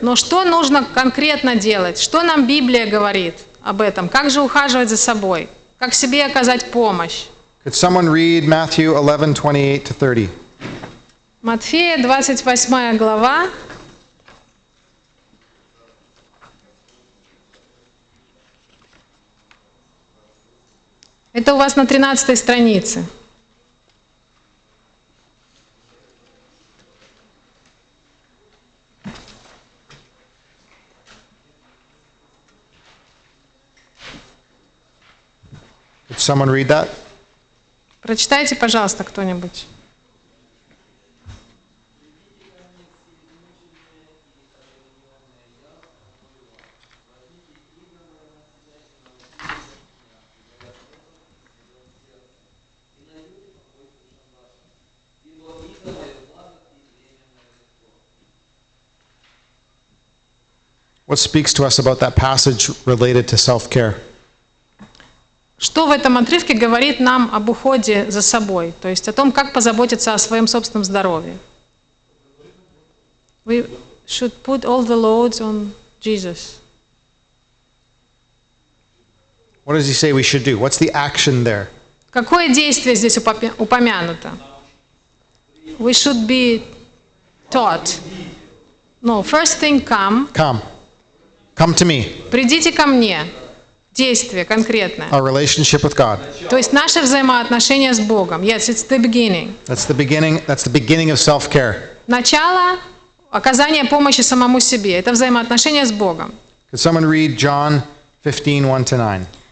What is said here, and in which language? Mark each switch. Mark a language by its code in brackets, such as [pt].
[ru] Но что нужно конкретно делать? Что нам Библия говорит об этом? Как же ухаживать за собой? Как себе оказать помощь? [en] Could someone read Matthew 11:28-30? [ru] Матфея, 28 глава. Это у вас на 13 странице. [en] Could someone read that? [ru] Прочитайте, пожалуйста, кто-нибудь. [en] What speaks to us about that passage related to self-care? [ru] Что в этом отрывке говорит нам об уходе за собой, то есть о том, как позаботиться о своем собственном здоровье? [en] We should put all the loads on Jesus. What does he say we should do? What's the action there? [ru] Какое действие здесь упомянуто? [en] We should be taught. No, first thing come. Come. Come to me. [ru] Придите ко мне. Действие конкретное. [en] Our relationship with God. [ru] То есть наше взаимоотношение с Богом. [en] Yes, it's the beginning. That's the beginning of self-care. [ru] Начало оказания помощи самому себе. Это взаимоотношение с Богом. [en] Could someone read John 15, 1-9?